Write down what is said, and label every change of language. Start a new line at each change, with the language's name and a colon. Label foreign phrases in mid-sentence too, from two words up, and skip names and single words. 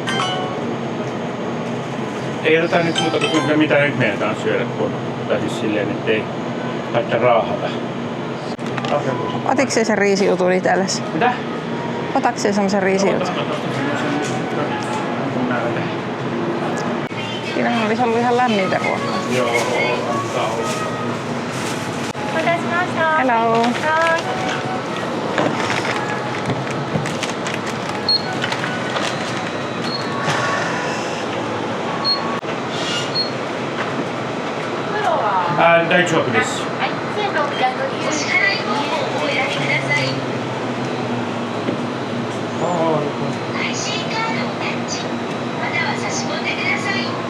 Finnish: Ei oteta nyt muuta kuin mitä nyt meidän syödä, kun tai siis silleen, ettei haittaa raahata. Otitko se sen riisijutun itsellesi? Mitä? Otatko se semmosen riisijutun? Siinähän olisi ollut ihan lämmintä ruokaa. Joo, antaa olla.
English: Hello.
Japanese: 大丈夫です. はい、1600円。お支払い方法をお選びください。IC カードをタッチ、または差し込んでください。